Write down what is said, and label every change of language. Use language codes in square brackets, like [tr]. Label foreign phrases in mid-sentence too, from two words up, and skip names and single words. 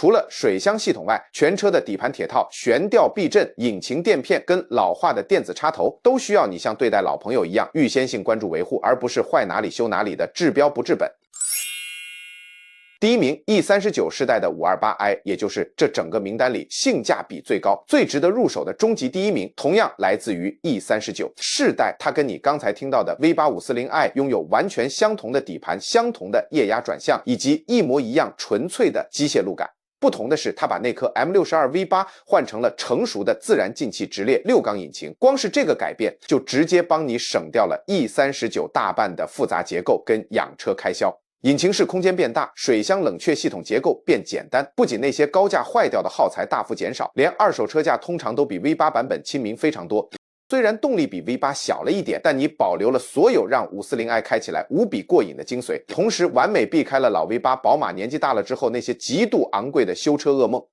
[zh] 除了水箱系統外，全車的底盤鐵套、懸吊避震、引擎墊片跟老化的電子插頭，都需要你像對待老朋友一樣預先性關注維護，而不是壞哪裡修哪裡的治標不治本。第1名 E39 世代的 528i， 也就是這整個名單裡性價比最高、最值得入手的終極第1名，同樣來自於 E39 世代。它跟你剛才聽到的 V8 540i 擁有完全相同的底盤、相同的液壓轉向，以及一模一樣純粹的機械路感。不同的是，它把那顆 M62 V8 換成了成熟的自然进氣直列6缸引擎，光是這個改變就直接幫你省掉了 E39 大半的複雜結構跟養車開銷。引擎室空間變大，水箱冷卻系統結構變簡單，不僅那些高價壞掉的耗材大幅減少，連二手車價通常都比 V8 版本親民非常多。雖然動力比 V8 小了一點，但你保留了所有讓 540i 開起來無比過癮的精髓，同時完美避開了老 V8 寶馬年紀大了之後那些極度昂貴的修車噩夢。